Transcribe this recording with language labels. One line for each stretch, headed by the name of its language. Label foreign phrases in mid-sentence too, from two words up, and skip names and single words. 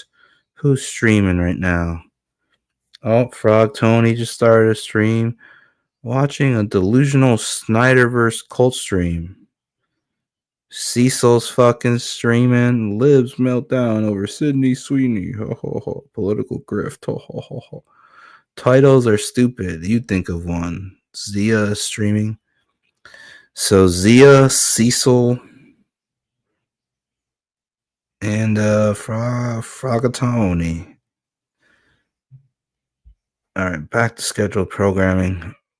English: Who's streaming right now? Oh, Frog Tony just started a stream. Watching a delusional Snyderverse cult stream. Cecil's fucking streaming. Libs meltdown over Sydney Sweeney. Ho, ho, ho. Political grift. Ho, ho, ho, ho. Titles are stupid. You think of one. Zia is streaming. So Zia, Cecil, and Frogatoni. All right, back to scheduled programming.